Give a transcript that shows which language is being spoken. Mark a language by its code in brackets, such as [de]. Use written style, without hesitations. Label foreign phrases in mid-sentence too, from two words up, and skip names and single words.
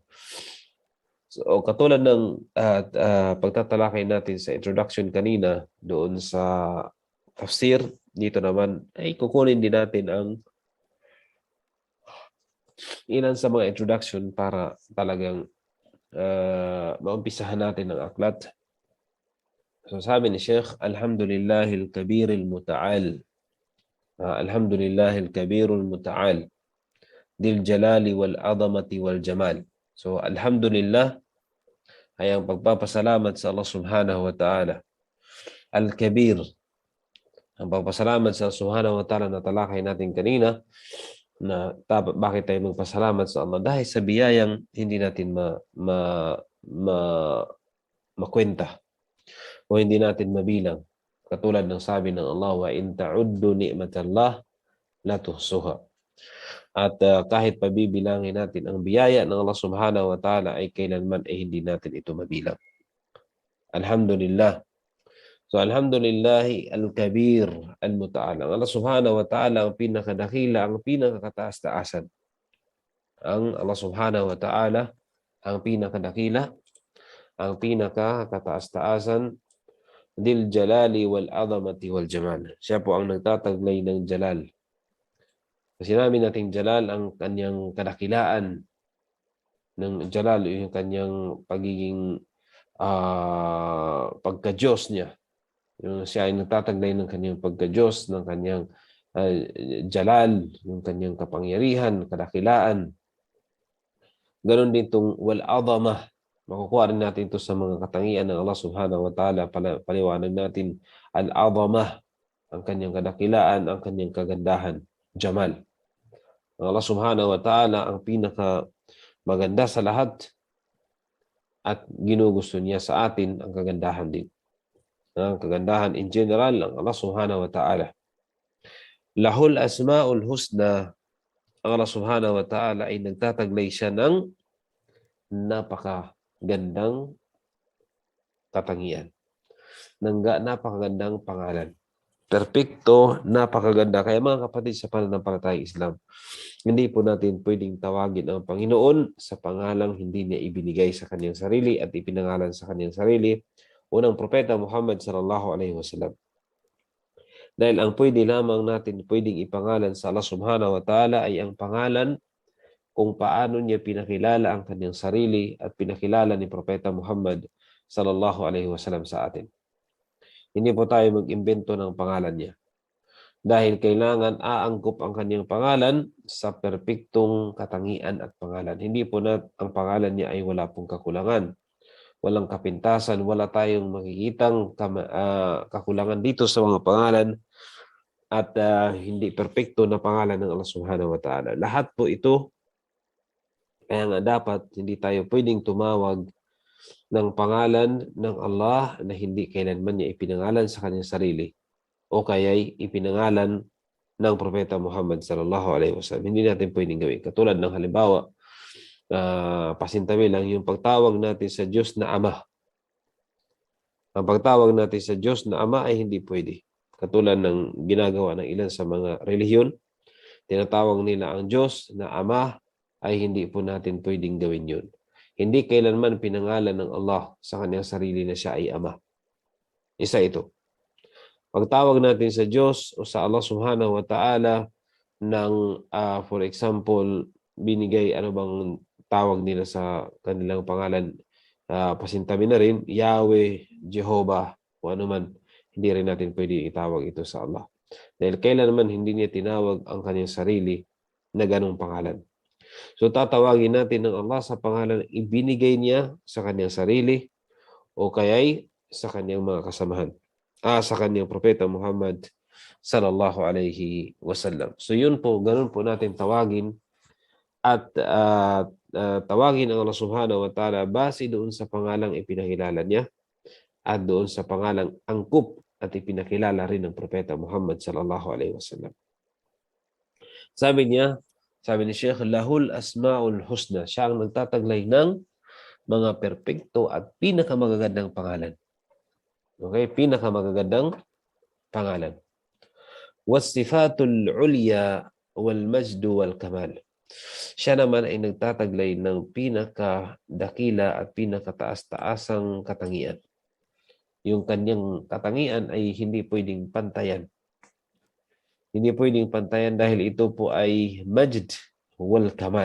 [tl] So, katulad ng pagtatalakay natin sa introduction kanina doon sa tafsir, dito naman ay kukunin din natin ang ilan sa mga introduction para talagang maumpisahan natin ang aklat. So, sabi ni Sheikh, [ar] الحمد لله الكبير المتعال. الحمد لله الكبير المتعال. ذي الجلال والعظمة والجمال. [tl] So, alhamdulillah ay ang pagpapasalamat sa [ar] الله سبحانه وتعالى. [tl] Al-Kabir. Ang pagpapasalamat sa [ar] الله سبحانه وتعالى [tl] na talakay natin kanina, na bakit tayo magpasalamat sa Allah? Dahil sa biyayang hindi natin makwenta o hindi natin mabilang. Katulad ng sabi ng Allah, [ar] وإن تعدوا نعمة الله لا تحصوها. [tl] At kahit pabibilangin natin ang biyaya ng [ar] الله سبحانه وتعالى [tl] ay kailanman ay hindi natin ito mabilang. Alhamdulillah. So, [ar] الحمد لله الكبير المتعال. [tl] Ang [ar] الله سبحانه وتعالى [tl] ang pinakadakila, ang pinakakataas-taasan. Ang [ar] الله سبحانه وتعالى [tl] ang pinakadakila, ang pinakakataas-taasan, [ar] ذي الجلال والعظمة والجمال. [tl] Siya po ang nagtataglay ng jalal Sinabi nating Jalal ang kanyang kadakilaan ng Jalal, yung kanyang pagiging pagka-Diyos niya. Yung siya ay nagtataglay ng kanyang pagka-Diyos, ng kanyang Jalal, yung kanyang kapangyarihan, kadakilaan. Ganon din itong wal-azamah. Makukuha rin natin ito sa mga katangian ng [ar] الله سبحانه وتعالى. [tl] Paliwanag natin al-azamah, ang kanyang kadakilaan, ang kanyang kagandahan, Jamal. [ar] الله سبحانه وتعالى [tl] ang pinaka maganda sa lahat at ginugusto niya sa atin ang kagandahan din. Ang kagandahan [en] in general [tl] ng [ar] الله سبحانه وتعالى. له الأسماء الحسنى. [tl] Ang [ar] الله سبحانه وتعالى [tl] ay nagtataglay siya ng napakagandang katangian. Napakagandang pangalan. Perpekto, napakaganda. Kaya mga kapatid sa pananampalatayang Islam, hindi po natin pwedeng tawagin ang Panginoon sa pangalang hindi niya ibinigay sa kanyang sarili at ipinangalan sa kanyang sarili, unang propeta Muhammad [ar] صلى الله عليه وسلم. [tl] Dahil ang pwedeng ipangalan sa [ar] الله سبحانه وتعالى [tl] ay ang pangalan kung paano niya pinakilala ang kanyang sarili at pinakilala ni propeta Muhammad [ar] صلى الله عليه وسلم [tl] sa atin. Hindi po tayo mag-imbento ng pangalan niya. Dahil kailangan aangkop ang kanyang pangalan sa perpektong katangian at pangalan. Hindi po ang pangalan niya ay wala pong kakulangan. Walang kapintasan, wala tayong makikitang kakulangan dito sa mga pangalan at hindi perpekto na pangalan ng [ar] الله سبحانه وتعالى. [tl] Lahat po ito, kaya nga dapat hindi tayo pwedeng tumawag ng pangalan ng Allah na hindi kailanman niya ipinangalan sa kanyang sarili o kaya'y ipinangalan ng propeta Muhammad [ar] صلى الله عليه وسلم. [tl] Hindi natin pwedeng gawin. Katulad ng halimbawa, pasintabi lang yung pagtawag natin sa Diyos na Ama. Ang pagtawag natin sa Diyos na Ama ay hindi pwede. Katulad ng ginagawa ng ilan sa mga relihiyon, tinatawag nila ang Diyos na Ama, ay hindi po natin pwedeng gawin yun. Hindi kailanman pinangalan ng Allah sa kanyang sarili na siya ay Ama. Isa ito. Pagtawag natin sa Diyos o sa [ar] الله سبحانه وتعالى [tl] ng, [en] for example, [tl] binigay, ano bang tawag nila sa kanilang pangalan, pasintabi na rin, Yahweh, Jehovah, o ano man, hindi rin natin pwede itawag ito sa Allah. Dahil kailanman hindi niya tinawag ang kanyang sarili na ganong pangalan. So tatawagin natin ng Allah sa pangalan na ibinigay niya sa kanyang sarili o kaya'y sa kanyang mga kasamahan. Sa kanyang propeta Muhammad [ar] صلى الله عليه وسلم. [tl] So yun po, ganun po natin tawagin at tawagin ang [ar] الله سبحانه وتعالى [tl] base doon sa pangalang ipinakilala niya at doon sa pangalang angkup at ipinakilala rin ng propeta Muhammad [ar] صلى الله عليه وسلم. [tl] Sabi ni Sheikh, [ar] له الأسماء الحسنى. [tl] Siya ang nagtataglay ng mga perpekto at pinakamagagandang pangalan. Okay? Pinakamagagandang pangalan. [ar] والصفات العليا والمجد والكمال. [tl] Siya naman ay nagtataglay ng pinakadakila at pinakataas-taasang katangian. Yung kanyang katangian ay hindi pwedeng pantayan. Hindi pwedeng pantayan dahil ito po ay [ar] مجد والكمال.